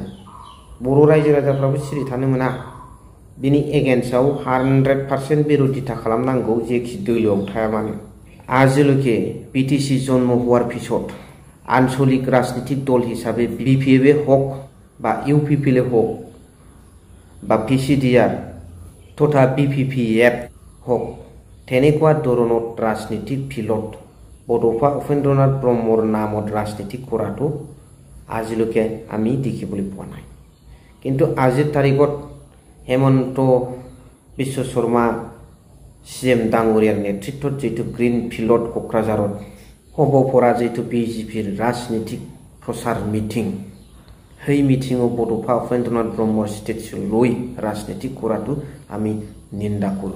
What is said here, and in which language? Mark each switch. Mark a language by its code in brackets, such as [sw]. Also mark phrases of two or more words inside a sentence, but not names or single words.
[brx] बर' रायजो राजाफ्राबो सिरि थानो मोना। बिनि एगेन्स्टआव 100% बिर'धिता खालामनांगौ, जेखि दोलोआव थाया मानो। [as] আজিলৈকে BTC জন্ম हওয়ার পিছত আঞ্চলিক ৰাজনীতিক দল হিচাপে BPF হওক বা UPPL হওক বা PCDR তথা BPPF হওক, তেনেকুৱা ধৰণৰ ৰাজনীতিক ফিল্ডত বড'ফা উপেন্দ্ৰনাথ ব্ৰহ্মৰ নামত ৰাজনীতি কৰাটো আজিলৈকে আমি দেখিবলৈ পোৱা নাই। কিন্তু আজিৰ তাৰিখত হেমন্ত বিশ্ব শৰ্মা CM ডাঙৰীয়াৰ নেতৃত্বত যিটো [en] green field [as] কক্ৰাঝাৰত হ'ব পৰা যিটো BJPৰ ৰাজনীতিক প্ৰচাৰ মিটিং, সেই মিটিঙত বড'ফা উপেন্দ্ৰনাথ ব্ৰহ্মৰ ষ্টেচু লৈ ৰাজনীতি কৰাটো আমি নিন্দা কৰোঁ।